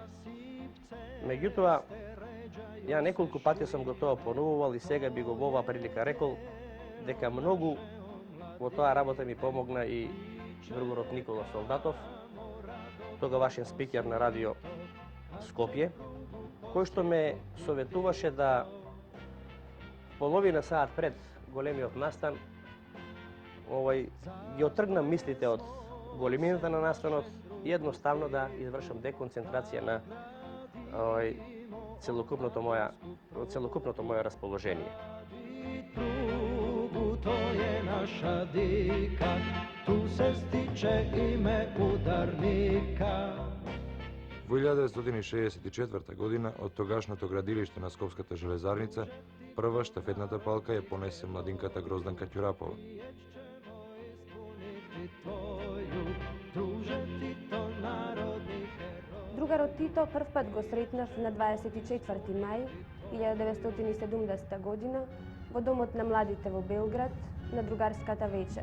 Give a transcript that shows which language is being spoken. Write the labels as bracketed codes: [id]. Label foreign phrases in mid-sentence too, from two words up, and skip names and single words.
[mk] Меѓутоа, ја неколку пати сум го тоа понувувал и сега би го во оваа прилика рекол дека многу во тоа работа ми помогна и другарот Никола Солдатов, тогавашен спикер на радио Скопје, кој што ме советуваше да половина саат пред големиот настан ги отргнам мислите од големината на настанот и едноставно да извршам деконцентрација на целокупното моје расположение. [sr] To je naša dika, tu se stiče ime udarnika. [mk] Во 1964 година од тогашното градилиште на Скопската железарница, прва штафетната палка ја понесе младинката Грозданка Ќурапова. Другарот Тито прв пат го сретнав на 24 мај 1970 година во Домот на младите во Белград на другарската вечер.